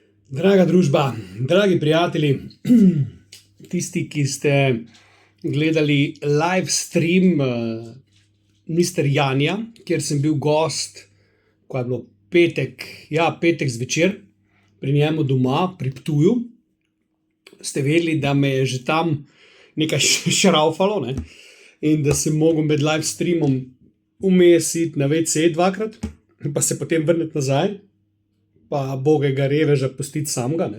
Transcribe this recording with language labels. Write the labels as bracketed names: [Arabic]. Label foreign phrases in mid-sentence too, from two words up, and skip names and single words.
[Slovenian] Draga družba, dragi prijatelji, tisti, ki ste gledali [English] live stream [Slovenian] Mr. Janja, kjer sem bil gost, ko je bilo petek zvečer, pri njemu doma, pri Ptuju, ste vedeli, da me je že tam nekaj šraufalo, ne? In da sem mogel med [English] live streamom [Slovenian] vmes iti na WC dvakrat, pa se potem vrniti nazaj, pa bogega reveža pustiti samega, ne.